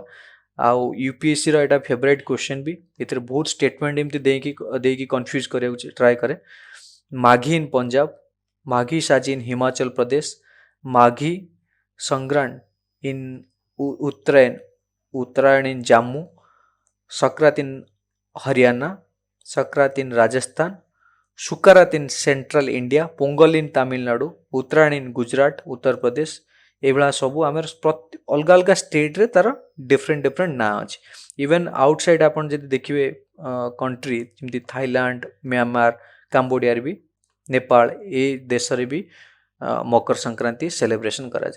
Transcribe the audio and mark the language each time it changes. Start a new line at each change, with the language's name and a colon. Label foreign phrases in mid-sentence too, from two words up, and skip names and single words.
Odia: ଆଉ ୟୁପିଏସ୍ସିର ଏଇଟା
English: favourite question
Odia: ବି, ଏଥିରେ ବହୁତ ଷ୍ଟେଟମେଣ୍ଟ ଏମିତି ଦେଇକି କନଫ୍ୟୁଜ୍ କରିବାକୁ ଟ୍ରାଏ କରେ।
English: Maghi in Punjab, Maghi Saji in Himachal Pradesh, Maghi Sangrand in Uttarayan in Jammu, सक्रात in Haryana, Sakrat in Rajasthan, Shukarat in Central India, Pongal in Tamil Nadu, Uttarayan in Gujarat, Uttar Pradesh।
Odia: ଏଇଭଳିଆ ସବୁ ଆମର ଅଲଗା ଅଲଗା ଷ୍ଟେଟ୍ରେ ତାର
English: different different
Odia: ନାଁ ଅଛି।
English: even outside
Odia: ଆପଣ ଯଦି ଦେଖିବେ କଣ୍ଟ୍ରି ଯେମିତି ଥାଇଲାଣ୍ଡ, म्यांमार, କାମ୍ବୋଡ଼ିଆରେ ବି, ନେପାଳ, ଏ ଦେଶରେ ବି ମକର ସଂକ୍ରାନ୍ତି ସେଲିବ୍ରେସନ୍ କରାଯାଏ।